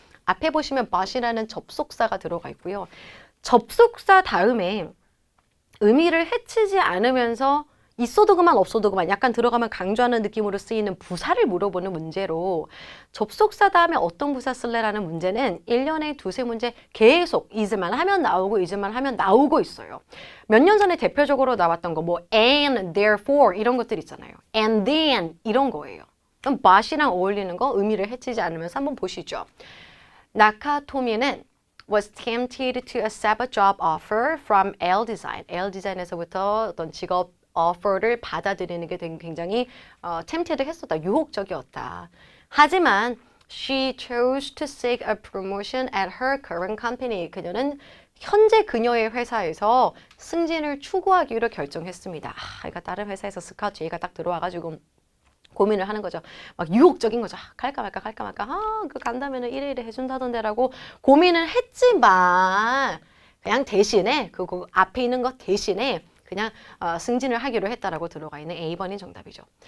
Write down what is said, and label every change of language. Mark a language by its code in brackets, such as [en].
[ko] 앞에 보시면 but이라는 접속사가 들어가 있고요. 접속사 다음에 의미를 해치지 않으면서 있어도 그만 없어도 그만 약간 들어가면 강조하는 느낌으로 쓰이는 부사를 물어보는 문제로 접속사 다음에 어떤 부사 쓸래라는 문제는 1년에 두세 문제 계속 is만 하면 나오고 is만 하면 나오고 있어요. 몇 년 전에 대표적으로 나왔던 거 뭐 and, therefore 이런 것들 있잖아요. and then 이런 거예요. 그럼 but이랑 어울리는 거 의미를 해치지 않으면서 한번 보시죠. [en] 나카토미는 was tempted to accept a job offer from L Design. [ko] L Design에서부터 어떤 직업 offer를 받아들이는 게 굉장히 tempted 했었다. 유혹적이었다. 하지만 [en] she chose to seek a promotion at her current company. [ko] 그녀는 현재 그녀의 회사에서 승진을 추구하기로 결정했습니다. 그러니까 다른 회사에서 스카우트 얘기가 딱 들어와가지고 고민을 하는 거죠. 막 유혹적인 거죠. 갈까 말까 갈까 말까. 그 간다면은 이래 해준다던데라고 고민을 했지만 그냥 대신에 그 앞에 있는 것 대신에 그냥 승진을 하기로 했다라고 들어가 있는 A번이 정답이죠.